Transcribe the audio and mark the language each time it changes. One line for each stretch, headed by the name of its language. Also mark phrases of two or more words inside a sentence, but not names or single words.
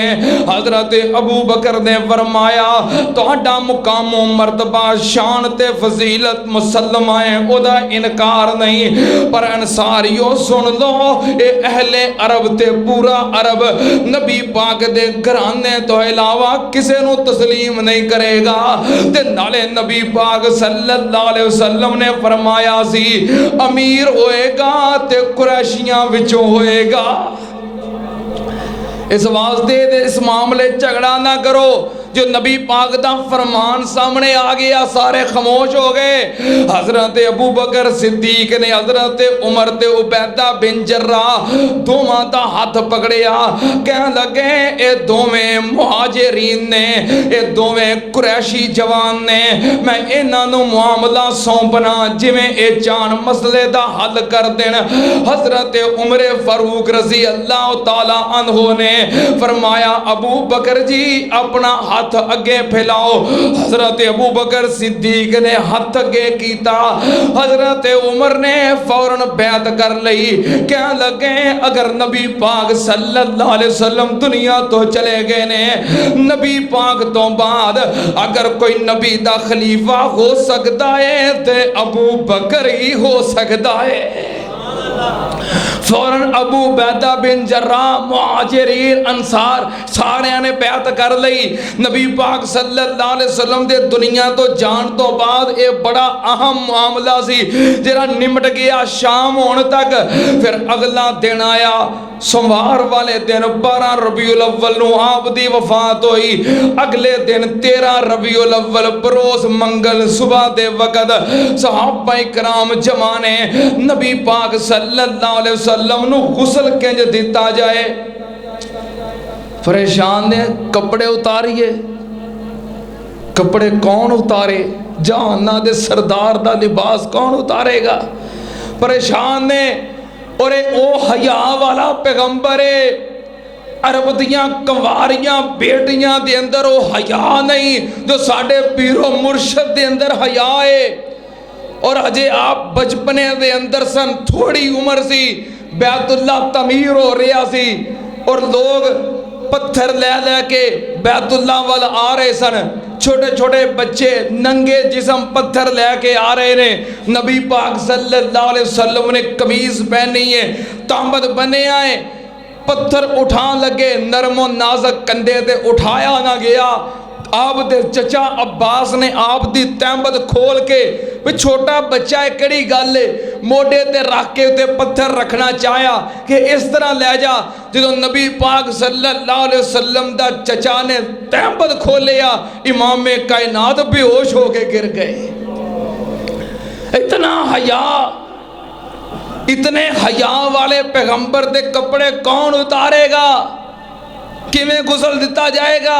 Punjabi: حضرت ابو بکر نے فرمایا تہاڈا مقام مرتبہ شان تے فضیلت مسلمہ ہے، اودا انکار نہیں، پر انصاریوں سن لو اے اہلِ عرب تے پورا عرب نبی پاک دے گھرانے توں علاوہ کسے نوں تسلیم نہیں کرے گا. تے نالے نبی پاک
Arabic: صلى الله عليه وسلم
Punjabi: نے فرمایا سی امیر ہوئے گا تے قریشیاں وچوں ہوئے گا. اس واسطے اس معاملے جھگڑا نہ کرو. جو نبی پاک دا فرمان سامنے آ گیا سارے خاموش ہو گئے. حضرت ابو بکر صدیق نے حضرت عمر تے عبیدہ بن جراح دوواں دا ہاتھ پکڑیا، کہن لگے یہ دوویں مہاجرین نے، یہ دوویں قریشی جوان نے، میں انہاں نوں معاملہ سونپنا جویں یہ چان مسلے دا حل کر دین. حضرت عمر فاروق
Arabic: رضي الله تعالى عنه
Punjabi: نے فرمایا ابو بکر جی اپنا ہاتھ اگے پھیلاؤ. حضرت ابو بکر صدیق نے ہاتھ اگے کیتا. حضرت عمر نے فوراً بیعت کر لئی، کہ لگے اگر نبی پاک
Arabic: صلى الله عليه وسلم
Punjabi: دنیا توں چلے گئے نے، نبی پاک توں بعد اگر کوئی نبی دا خلیفہ ہو سکتا ہے تو ابو بکر ہی ہو سکتا ہے. فوراً ابو عبیدہ بن جراح مہاجرین انصار سارے نے بیعت کر لئی. نبی پاک
Arabic: صلى الله عليه وسلم
Punjabi: دے دنیا توں جان توں بعد یہ بڑا اہم معاملہ سی جیہڑا نمٹ گیا شام ہونے تک. پھر اگلا دن آیا سوموار والے دن 12 ربیع الاول نوں آپ دی وفات ہوئی. اگلے دن 13 ربیع الاول بروز منگل صبح دے وقت صحابہ کرام جمع نے نبی پاک
Arabic: صلى الله عليه وسلم
Punjabi: نوں غسل کنج دتا جائے. پریشان نے کپڑے اتاریے، کپڑے کون اتارے، جہاناں دے سردار دا لباس کون اتارے گا. پریشان نے اور او حیا والا پیغمبر ہے عرب دیاں کنواریاں بیٹیاں دے اندر وہ حیا نہیں جو ساڈے پیر و مرشد دے اندر حیا ہے. اور اجے آپ بچپنے دے اندر سن، تھوڑی عمر سی, بیت اللہ تعمیر ہو رہا سی اور لوگ پتھر لے لے کے بیت اللہ وال آ رہے سن. چھوٹے چھوٹے بچے ننگے جسم پتھر لے کے آ رہے نے. نبی پاک
Arabic: صلى الله عليه وسلم
Punjabi: نے قمیض پہنی ہے، تانبد بنے آئے، پتھر اٹھا لگے، نرم و نازک کندھے تے اٹھایا نہ گیا. آپ دے چچا عباس نے آپ دی تیمبد کھول کے، بھی چھوٹا بچہ ہے کیہڑی گل ہے، موڈھے تے رکھ کے اتے پتھر رکھنا چاہیا کہ اس طرح لے جا. جو نبی پاک
Arabic: صلى الله عليه وسلم
Punjabi: دا چچا نے تیمبد کھولیا، امامِ کائنات بے ہوش ہو کے گر گئے. اتنا حیا، اتنے حیا والے پیغمبر دے کپڑے کون اتارے گا، کویں غسل دتا جائے گا.